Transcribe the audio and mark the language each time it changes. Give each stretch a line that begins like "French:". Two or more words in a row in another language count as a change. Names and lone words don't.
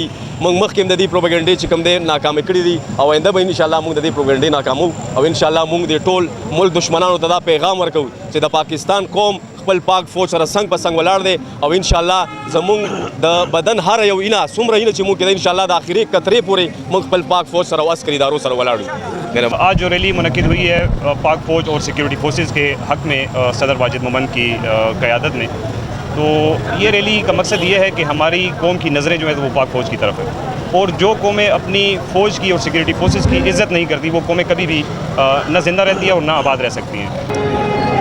Pashto: موږ مخکې هم د دې پروپیګنډې چې کم دی ناکامې کړي دي او آینده به انشاءالله موږ د دې پروپیګنډې ناکامو او انشاءالله موږ د ټول ملک دشمنانو ته دا پیغام ورکوو چې د پاکستان قوم خپل پاک فوج سره څنګ په څنګ ولاړ دی او انشاءالله زموږ د بدن هر یو اینه څومره اینه چې موږ کېدای انشاءالله د آخري قطرې پورې موږ خپل پاک فوج سره او عسکري ادارو سره ولاړ یو.
Urdu: آج جو ریلی منعقد ہوئی ہے پاک فوج اور سیکیورٹی فورسز کے حق میں صدر واجد مومند کی قیادت میں، تو یہ ریلی کا مقصد یہ ہے کہ ہماری قوم کی نظریں جو ہیں وہ پاک فوج کی طرف ہیں، اور جو قومیں اپنی فوج کی اور سیکیورٹی فورسز کی عزت نہیں کرتی وہ قومیں کبھی بھی نہ زندہ رہتی ہیں اور نہ آباد رہ سکتی ہیں۔